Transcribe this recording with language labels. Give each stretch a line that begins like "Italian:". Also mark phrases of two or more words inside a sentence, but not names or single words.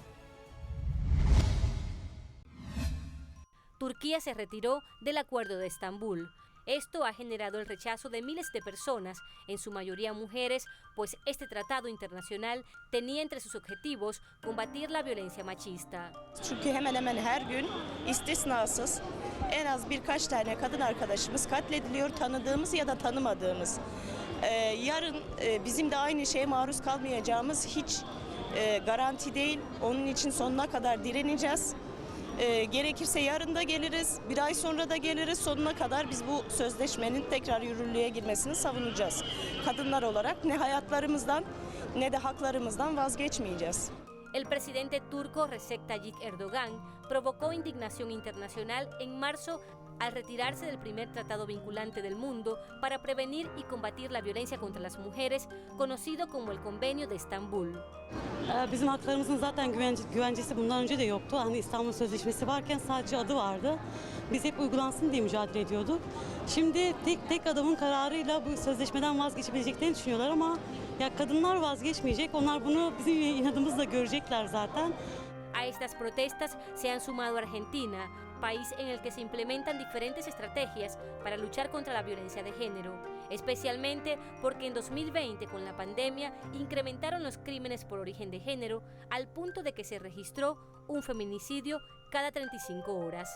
Spanish: Turquía se retiró del Acuerdo de Estambul. Esto ha generado el rechazo de miles de personas, en su mayoría mujeres, pues este tratado internacional tenía entre sus objetivos combatir la violencia machista.
Turkish: Çünkü hemen hemen her gün istisnasız en az birkaç tane kadın arkadaşımız katlediliyor, tanıdığımız ya da tanımadığımız. Yarın bizim de aynı şeye maruz kalmayacağımız hiç garanti değil. Onun için sonuna kadar direneceğiz. Gerekirse yarın da geliriz, bir ay sonra da geliriz, sonuna kadar biz bu sözleşmenin tekrar yürürlüğe girmesini savunacağız. Kadınlar olarak ne hayatlarımızdan ne de haklarımızdan vazgeçmeyeceğiz.
Spanish: El presidente turco Recep Tayyip Erdogan provocó indignación internacional en marzo al retirarse del primer tratado vinculante del mundo para prevenir y combatir la violencia contra las mujeres, conocido como el Convenio de Estambul.
Turkish: Bizim haklarımızın zaten güvencesi bundan önce de yoktu. Hani İstanbul Sözleşmesi varken sadece adı vardı. Biz hep uygulansın diye mücadele ediyorduk. Şimdi tek adamın kararıyla bu sözleşmeden vazgeçebileceklerini düşünüyorlar ama ya kadınlar vazgeçmeyecek. Onlar bunu bizim inadımızla görecekler zaten.
Spanish: A estas protestas se han sumado Argentina, país en el que se implementan diferentes estrategias para luchar contra la violencia de género, especialmente porque en 2020 con la pandemia incrementaron los crímenes por origen de género al punto de que se registró un feminicidio cada 35 horas.